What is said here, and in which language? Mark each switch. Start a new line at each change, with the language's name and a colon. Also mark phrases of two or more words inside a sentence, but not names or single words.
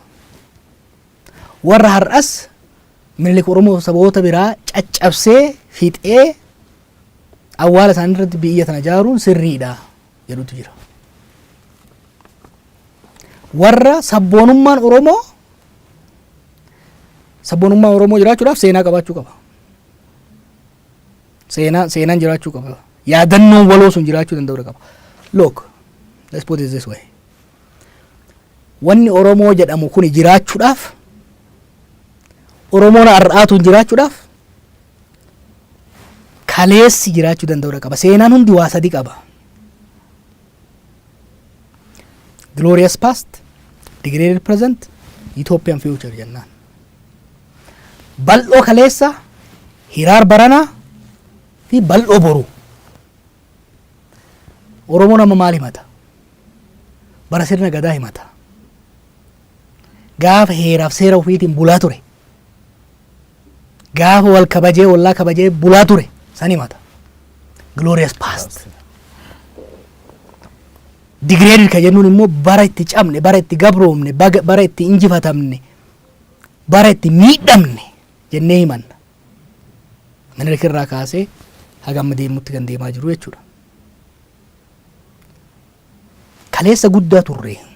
Oromo: Warra har'as Minilik Oromoo saboota biraa caccabsee fixee awwaala isaanii irratti biyya tana jaaruun sirriidha jedhutu jira. Warra sabboonummaan Oromoo jiraachuudhaaf seenaa qabaachuu qaba. Seenaan jiraachuu qaba. Yaadannoon waloo sun jiraachuu danda'uu qaba.
English: Look, let's put it this way.
Oromo: Wanni Oromoo jedhamu kun jiraachuudhaaf Oromoon har'aatuun jiraachuudhaaf kaleessi jiraachuu danda'uu qaba. Seenaan hundi waa sadii qaba.
English: Glorious past, degraded present, Ethiopian future jennaan.
Oromo: Bal'oo kaleessa, hiraar baranaa fi bal'oo boruu. Oromoon amma maal himata? Bara sirna gadaa himata. Gaafa heeraaf seera ofiitiin bulaa ture. Gaafa wal kabajee ollaa kabajee bulaa ture san himata.
English: Glorious past.
Oromo: Degraded ka jennuun immoo bara itti cabne, bara itti gabroomne, bara itti injifatamne, bara itti miidhamne jennee himanna. Minilik irraa kaasee haga amma deemutti kan deemaa jiru jechuudha. kaleessa guddaa turre.